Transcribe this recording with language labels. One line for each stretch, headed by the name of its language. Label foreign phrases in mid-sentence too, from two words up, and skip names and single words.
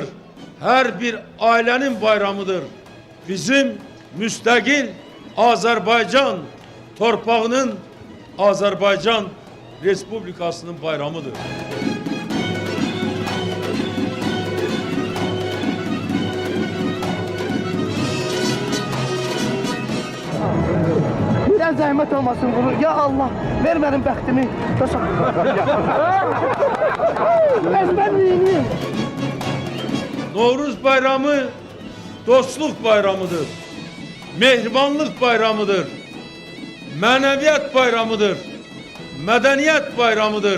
Turkish: Her bir ailenin bayramıdır. Bizim müstakil Azerbaycan torpağının Azerbaycan Respublikası'nın bayramıdır. Biraz zahmet olmasın bunu.
Arabic: يا الله,
Turkish: ver benim bəxtimi. Ezberliyini. Novruz bayramı dostluk bayramıdır.
Azerbaijani: Mehribanlık bayramıdır. Mənəviyyat bayramıdır.
Turkish: Medeniyet bayramıdır.